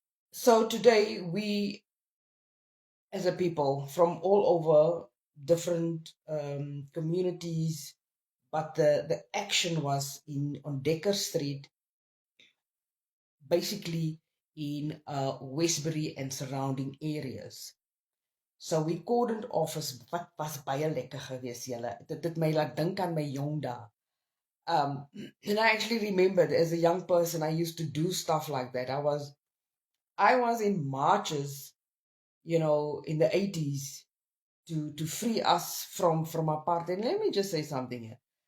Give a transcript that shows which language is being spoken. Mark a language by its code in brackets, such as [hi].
[en] So today we as a people from all over different communities, but the action was on Dekker Street, basically in Westbury and surrounding areas. So we cordoned off [af] wat was baie lekker gewees julle. Dit het my laat dink aan my jong dae. [en] And I actually remembered as a young person I used to do stuff like that. I was in marches, in the 80s to free us from apartheid. And let me just say something here.